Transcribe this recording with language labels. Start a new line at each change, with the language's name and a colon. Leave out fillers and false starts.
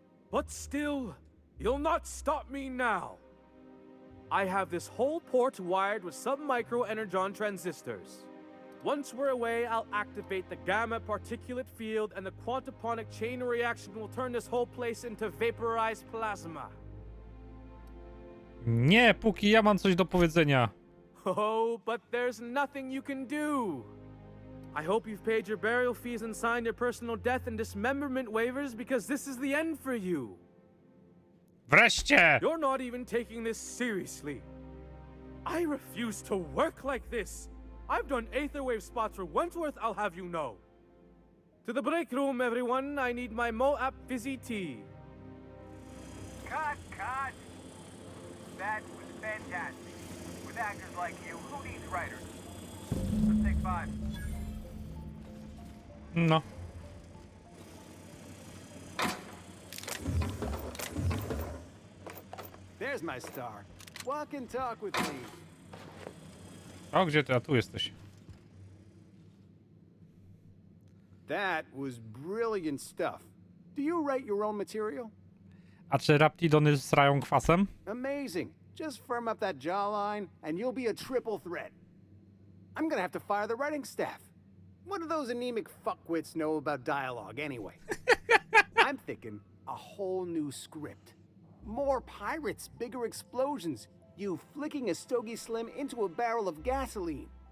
English: But still, you'll not stop me now. I have this whole port wired with sub-micro energon transistors. Once we're away, I'll activate the gamma particulate field, and the quantaponic chain reaction will turn this whole place into vaporized plasma.
Polish: Nie, póki ja mam coś do powiedzenia.
English: Oh, but there's nothing you can do. I hope you've paid your burial fees and signed your personal death and dismemberment waivers because this is the end for you.
Polish: Wreszcie!
English: You're not even taking this seriously. I refuse to work like this. I've done Aetherwave spots for Wentworth, I'll have you know. To the break room, everyone. I need my Moab fizzy tea. Cut! That was fantastic. With actors like you, who needs writers? Let's take 5. No. There's my star. Walk and talk with me.
Polish: O, gdzie ty? A tu jesteś.
English: That was brilliant stuff. Do you write your own material?
Polish: A czy raptidony srają kwasem?
English: Amazing. Just firm up that jawline and you'll be a triple threat. I'm gonna have to fire the writing staff. What do those anemic fuckwits know about dialogue anyway? I'm thinking a whole new script. More pirates, bigger explosions, you flicking a Stogie Slim into a barrel of gasoline.